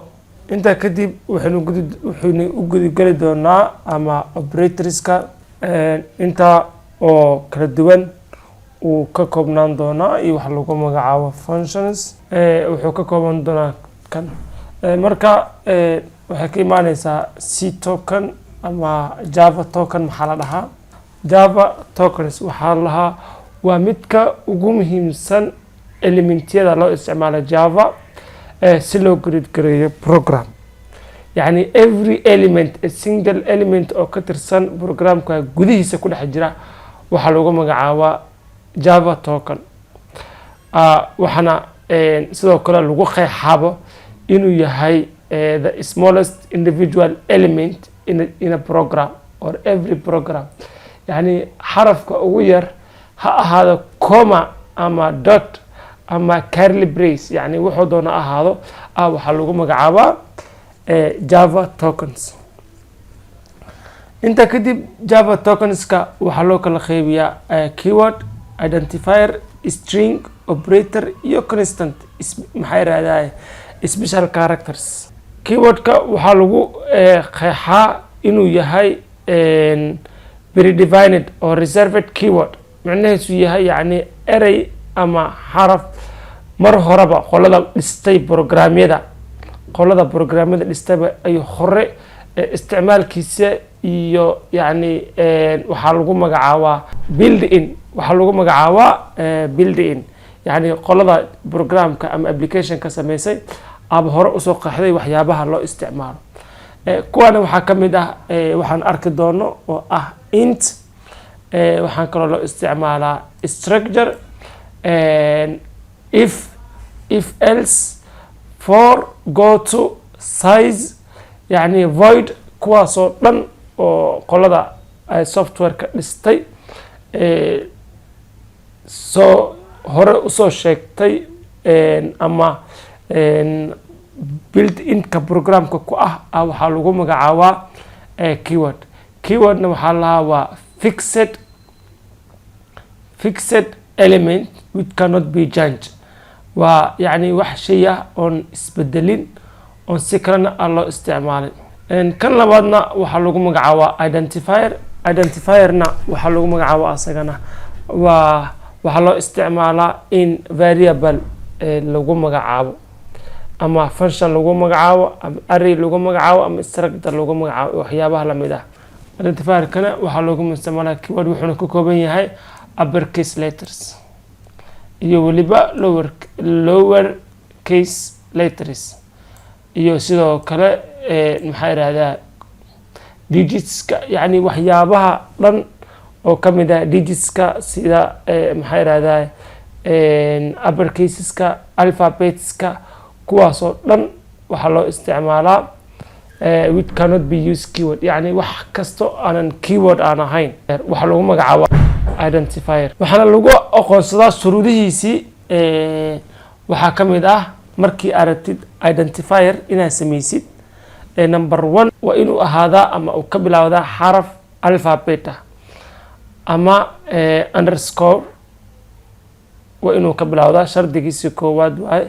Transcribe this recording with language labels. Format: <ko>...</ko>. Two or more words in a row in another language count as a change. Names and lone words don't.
<so>intaa kadib waxaynu u gudageli doonaa ama operatorska intaa oo kala duwan uu ka koobnaan doonaa iyo wax lagu magacaabo functions wuxuu ka kooban doonaa kan marka waxay ka imaanaysaa</so> <en>C token</en> <so>ama</so> <en>Java token.</en> <so>maxaa la dhahaa</so> <en>Java tokens?</en> <so>waxaa la dhahaa waa midka ugu muhiimsan elementyada loo isticmaalo Java si loo create gareeyo program. يعني</so> <en>every element a single element</en> <so>oo ka tirsan programka gudihiisa ku dhex jira waxa lagu magacaabaa</so> <en>Java token.</en> <so>waxana sidoo kale lagu qeexabo inuu yahay</so> <en>the smallest individual element in a program or every program.</en> <so>يعني xarafka ugu yar ha ahaado comma ama dot ama</so> <en>curly brace,</en> <so>يعني wuxuu doona ahaado waxa lagu magacaabaa</so> <en>Java tokens.</en> <so>inta kadib Java tokenska waxaa loo kala qeybiyaa</so> <en>keyword, identifier, string, operator</en> <so>iyo constant. maxay raadayaan</so> <en>special characters.</en> <so>keywordka waxaa lagu qeexaa inuu yahay</so> <en>predefined or reserved keyword.</en> <so>macnaheedu yahay yani erey ama xaraf mar horeba qolada dhistay programyada dhistayba ay hore isticmaalkiisa iyo yani waxaa lagu magacaabaa built-in. waxaa lagu magacaabaa built-in yani qolada programka ama application ka sameysay aba hore usoo qeexday waxyaabaha loo isticmaalo. kuwana waxaa kamid ah waxaan arki doono oo ah int. waxaan kaloo loo isticmaalaa structure,</so> <en>if else,</en> <so>for,</so> <en>go to,</en> <so>size, يعني void. kuwaasoo dhan oo qolada software-ka dhistay soo hore usoo sheegtay ama built-in-ka programka ku ah waxaa lagu magacaabaa keyword. keywordna waxaa lahaa waa</so> <en>fixed element which cannot be changed.</en> <so>waa yani wax shay ah oon isbedelin oon si kalena aan loo isticmaalin. kan labaadna waxaa lagu magacaabaa identifier. identifierna waxaa lagu magacaabaa asagana waxaa loo isticmaalaa in variable lagu magacaabo. ama function lagu magacaabo ama array lagu magacaabo ama structure lagu magacaabo waxyaabaha la mid ah. Identifier kana waxaa loogu isticmaalaa keyword wuxuuna ka kooban yahay</so> <en>uppercase letters</en> <so>iyo waliba</so> <en>lower case letters</en> <so>iyo sidoo kale maxay yiraahdaa digitska, yani waxyaabaha dhan oo kamid ah digitska sida maxay yiraahdaa uppercaseska, alphabetska, kuwaas oo dhan waxaa loo isticmaalaa</so> <en>which cannot be used keyword,</en> <so>yani wax kasto aanan keyword aan ahayn waxaa lagu magacaabo identifier. waxaana lagu aqoonsadaa shuruudihiisii waxaa kamid ah markii aragtid identifier inaad sameysid number 1 waa inuu ahaadaa ama uu ka bilaawdaa xaraf alphabet ama underscore waa inuu ka bilaawdaa, shardigiisa koowaad waaye.</so>